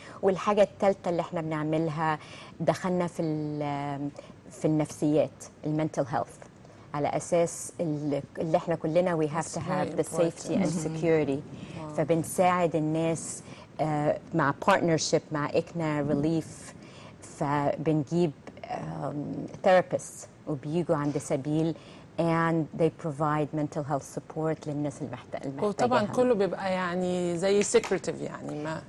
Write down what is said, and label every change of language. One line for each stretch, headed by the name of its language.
Arabic: والحاجة الثالثة اللي احنا بنعملها، دخلنا في النفسيات، المنتل هيلث، على اساس اللي احنا كلنا
English: we have to have the safety and security.
Arabic: فبنساعد الناس مع partnership مع إكنا ريليف. فبنجيب therapists وبيجوا عند سبيل
English: and they provide mental health support
Arabic: للناس المحتاجة. وطبعا كله بيبقى يعني زي secretive، يعني ما